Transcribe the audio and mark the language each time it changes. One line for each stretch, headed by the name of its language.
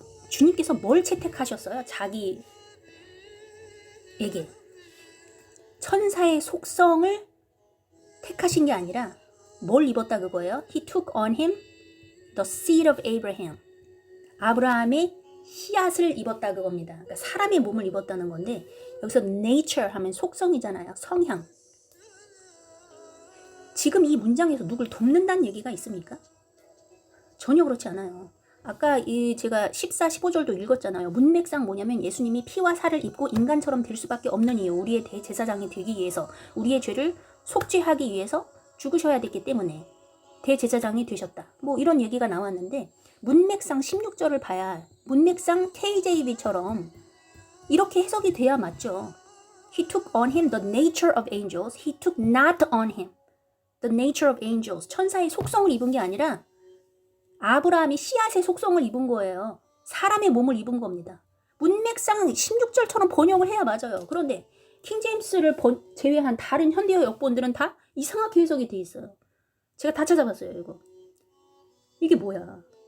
Korean: 주님께서 뭘 채택하셨어요? 자기에게 천사의 속성을 택하신 게 아니라 뭘 입었다 그거예요?
English: He took on him the seed of Abraham.
Korean: 아브라함의 씨앗을 입었다 그겁니다. 그러니까 사람의 몸을 입었다는 건데 여기서 nature 하면 속성이잖아요. 성향. 지금 이 문장에서 누굴 돕는다는 얘기가 있습니까? 전혀 그렇지 않아요. 아까 제가 14, 15절도 읽었잖아요. 문맥상 뭐냐면 예수님이 피와 살을 입고 인간처럼 될 수밖에 없는 이유, 우리의 대제사장이 되기 위해서, 우리의 죄를 속죄하기 위해서 죽으셔야 됐기 때문에 대제사장이 되셨다. 뭐 이런 얘기가 나왔는데 문맥상 16절을 봐야 문맥상 KJV처럼 이렇게 해석이 돼야 맞죠.
English: He took on him the nature of angels. He took not on him the nature of angels.
Korean: 천사의 속성을 입은 게 아니라 아브라함이 씨앗의 속성을 입은 거예요. 사람의 몸을 입은 겁니다. 문맥상 16절처럼 번역을 해야 맞아요. 그런데 킹제임스를 제외한 다른 현대어 역본들은 다 이상하게 해석이 돼 있어요. 제가 다 찾아봤어요. 이거. 이게 뭐야.